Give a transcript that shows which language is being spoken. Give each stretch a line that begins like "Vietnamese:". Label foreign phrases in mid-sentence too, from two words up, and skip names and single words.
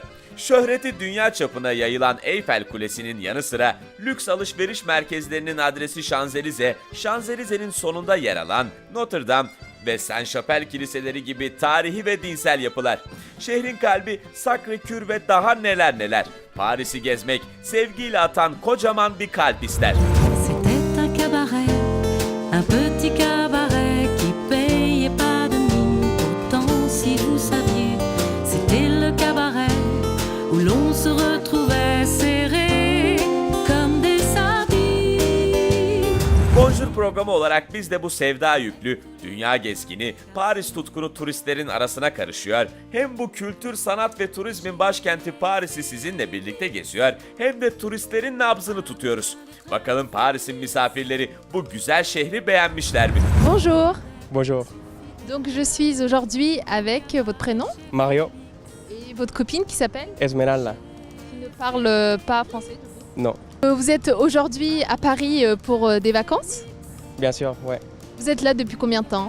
Turkish: Şöhreti dünya çapına yayılan Eyfel Kulesi'nin yanı sıra lüks alışveriş merkezlerinin adresi Şanzelize, Şanzelize'nin sonunda yer alan Notre Dame ve Saint-Chapelle kiliseleri gibi tarihi ve dinsel yapılar. Şehrin kalbi Sacré-Cœur ve daha neler neler. Paris'i gezmek sevgiyle atan kocaman bir kalp ister.
French: C'était un cabaret, un petit cabaret qui payait pas de mine. Pourtant, si vous saviez, c'était le cabaret où l'on se retrouvait serrés comme des sardines.
Turkish: Bonjour programı olarak biz de bu sevda yüklü, dünya gezgini, Paris tutkunu turistlerin arasına karışıyor. Hem bu kültür, sanat ve turizmin başkenti Paris'i sizinle birlikte geziyor, hem de turistlerin nabzını tutuyoruz. Bakalım Paris'in misafirleri bu güzel şehri beğenmişler mi?
French: Bonjour. Bonjour, Donc je suis aujourd'hui avec votre prénom Mario, et votre copine qui s'appelle, Esmeralda. qui ne parle pas français. Non, Vous êtes aujourd'hui à Paris pour des vacances. bien sûr, ouais. Vous êtes là depuis combien de temps?